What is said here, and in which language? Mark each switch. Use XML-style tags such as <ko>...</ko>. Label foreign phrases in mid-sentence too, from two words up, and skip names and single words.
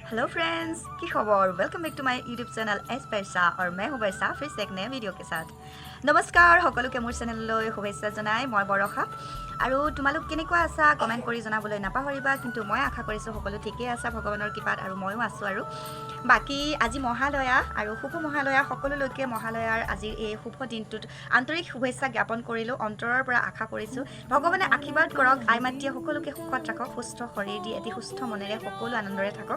<en>hello friends,</en> <as>কি খবৰ।</as> <en>welcome back to my YouTube channel</en> <hi>एस पैसा और मैं हूँ बैसा फिर से एक नए वीडियो के साथ।</hi> <as>নমস্কাৰ সকলোকে মোৰ চেনেললৈ শুভেচ্ছা জনাই মই বৰষা আৰু তোমালোক কেনেকুৱা আছা কমেন্ট কৰি জনাবলৈ নাপাহৰিবা। কিন্তু মই আশা কৰিছো সকলো ঠিকই আছে ভগৱানৰ কৃপাত আৰু ময়ো আছো। আৰু বাকি আজি মহালয়া আৰু শুভ মহালয়া সকলোলৈকে মহালয়াৰ আজিৰ এই শুভ দিনটোত আন্তৰিক শুভেচ্ছা জ্ঞাপন কৰিলো। অন্তৰৰ পৰা আশা কৰিছো ভগৱানে আশীৰ্বাদ কৰক, আই মাতৃয়ে সকলোকে সুখত ৰাখক, সুস্থ শৰীৰ দি এটি সুস্থ মনেৰে সকলো আনন্দৰে থাকক।</as>